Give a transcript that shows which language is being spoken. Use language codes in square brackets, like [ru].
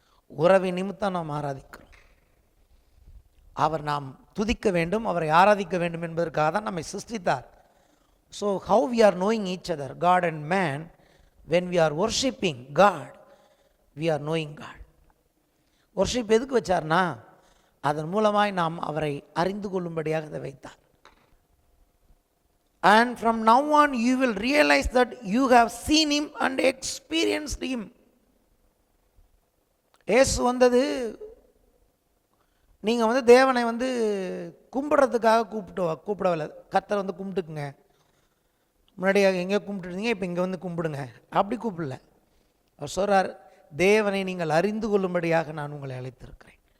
[ta] உறவை நிமித்தம் நாம் ஆராதிக்கிறோம். அவர் நாம் துதிக்க வேண்டும், அவரை ஆராதிக்க வேண்டும் என்பதற்காக தான் நம்மை சிருஷ்டித்தார். [en] So how we are knowing each other, God and man, when we are worshipping God, we are knowing God. [ta] Worship எதுக்கு வச்சார்னா, அதன் மூலமாய் நாம் அவரை அறிந்து கொள்ளும்படியாக அதை வைத்தார். [en] And from now on you will realize that you have seen him and experienced him. [ta] இயேசு வந்தது நீங்கள் தேவனை கும்பிட்றதுக்காக கூப்பிடவில்லை. கர்த்தரை கும்பிட்டுக்குங்க, முன்னாடியாக எங்கேயோ கும்பிட்டுருந்தீங்க, இப்போ இங்கே கும்பிடுங்க, அப்படி கூப்பிடல. அவர் சொல்கிறார், தேவனை நீங்கள் அறிந்து கொள்ளும்படியாக நான் உங்களை அழைத்திருக்கிறேன்.